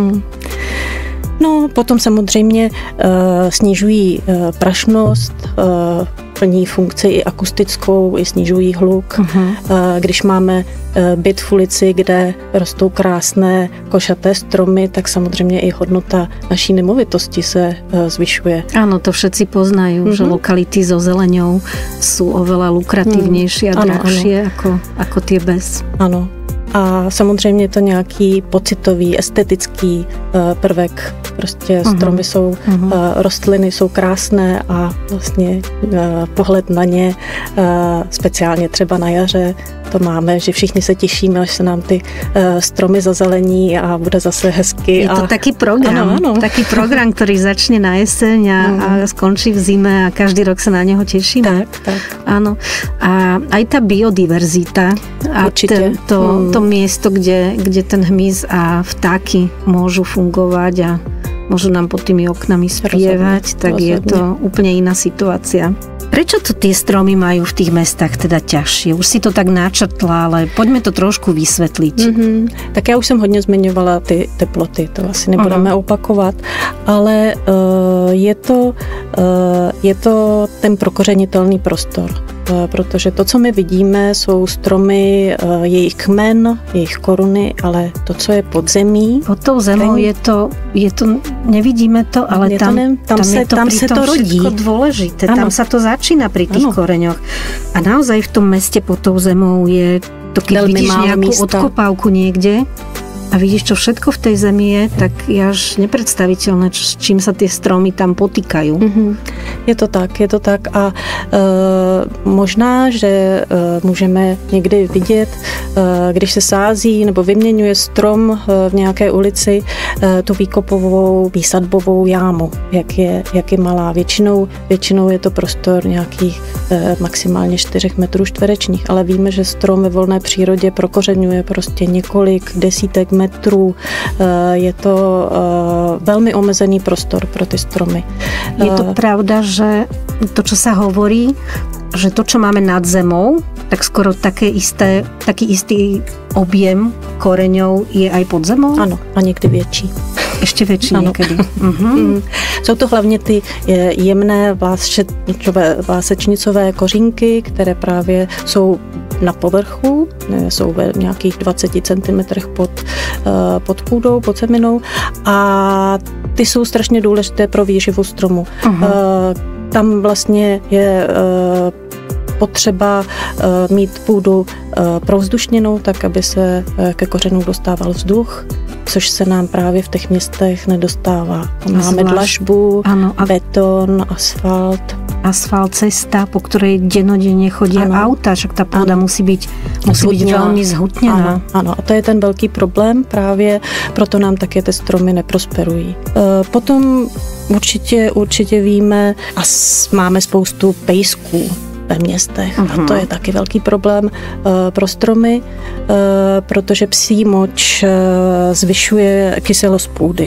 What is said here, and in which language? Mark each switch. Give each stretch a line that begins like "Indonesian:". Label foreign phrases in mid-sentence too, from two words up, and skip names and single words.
Czech: No, potom samozřejmě snižují prašnost, plní funkci i akustickou, i snižují hluk. Když máme byt v ulici, kde rostou krásné košaté stromy, tak samozřejmě i hodnota naší nemovitosti se zvyšuje.
Slovak: Áno, to všetci poznajú, že lokality so zeleňou sú oveľa lukratívnejšie a drahšie ako tie bez.
Czech: Ano. A samozřejmě je to nějaký pocitový, estetický prvek. Prostě stromy jsou, rostliny jsou krásné a vlastně pohled na ně, speciálně třeba na jaře, to máme, že všichni se těšíme, až se nám ty stromy zazelení a bude zase hezky.
Slovak: Je to taký program, taký program, ktorý začne na jeseň a skončí v zime a každý rok sa na neho tešíme. Tak. Áno. A aj tá biodiverzita a to miesto, kde ten hmyz a vtáky môžu fungovať a môžu nám pod tými oknami spievať, tak je to úplne iná situácia. Prečo to tie stromy majú v tých mestách teda ťažšie? Už si to tak načrtla, ale poďme to trošku vysvetliť.
Czech: Tak já už jsem hodně zmiňovala ty teploty, to asi nebudeme opakovat, ale je to ten prokořenitelný prostor. Protože to, co my vidíme, jsou stromy, jejich kmen, jejich koruny, ale to, co je pod zemí...
Slovak: Pod tou zemou je to, nevidíme to, ale tam se to rodí. Všetko dôležité, tam sa to začína pri tých koreňoch. A naozaj v tom meste pod tou zemou je to, keď vidíš nejakú odkopávku niekde a vidíš, čo všetko v tej zemi je, tak je až nepredstaviteľné, s čím sa tie stromy tam potýkajú.
Czech: Je to tak a možná, že můžeme někdy vidět, když se sází nebo vyměňuje strom v nějaké ulici, tu výkopovou, výsadbovou jámu, jak je malá. Většinou je to prostor nějakých maximálně 4 metrů čtverečních, ale víme, že strom ve volné přírodě prokořeňuje prostě několik desítek metrů. Je to velmi omezený prostor pro ty stromy.
Slovak: Je to pravda, že to, čo sa hovorí, že to, čo máme nad zemou, tak skoro taký istý objem koreňov je aj pod zemou?
Czech: Ano, a někdy větší. Ještě větší někdy. Jsou to hlavně ty jemné vlásečnicové kořínky, které právě jsou na povrchu, jsou ve nějakých 20 cm pod půdou, pod zeminou a ty jsou strašně důležité pro výživu stromu. Tam vlastně je potřeba mít půdu provzdušněnou, tak aby se ke kořenům dostával vzduch, což se nám právě v těch městech nedostává.
Slovak: Máme dlažbu, beton, asfalt, cesta, po ktorej dennodenne chodia auta, však tá pôda musí byť veľmi zhutnená.
Czech: Ano, a to je ten velký problém, právě proto nám také ty stromy neprosperují. Potom určitě víme a máme spoustu pejsků ve městech. A to je taky velký problém pro stromy, protože psí moč zvyšuje kyselost půdy.